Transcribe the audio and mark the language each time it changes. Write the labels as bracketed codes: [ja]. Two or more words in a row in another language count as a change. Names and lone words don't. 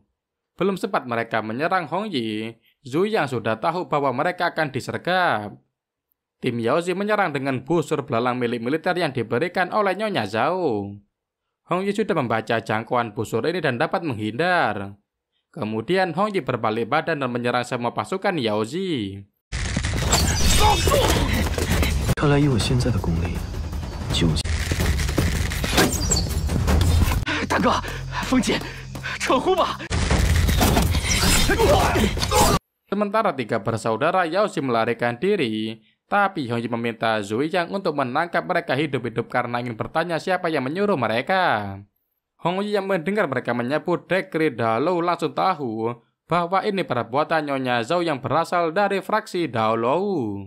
[id] Belum sempat mereka menyerang Hong Yi, Zuiyang sudah tahu bahwa mereka akan disergap. Tim Yaozi menyerang dengan busur belalang milik militer yang diberikan oleh Nyonya Zhao. Hong Yi sudah membaca jangkauan busur ini dan dapat menghindar. Kemudian Hong Yi berbalik badan dan menyerang semua pasukan Yaozi. [zh] 看来以我现在的功力，就大哥，风姐，撤呼吧！ [id] Sementara 3 bersaudara Yaozi melarikan diri, tapi Hong Yi meminta Zuiyang untuk menangkap mereka hidup-hidup karena ingin bertanya siapa yang menyuruh mereka. Hong Yi yang mendengar mereka menyebut dekri Daolou langsung tahu bahwa ini perbuatan Nyonya Zhao yang berasal dari fraksi Daolou.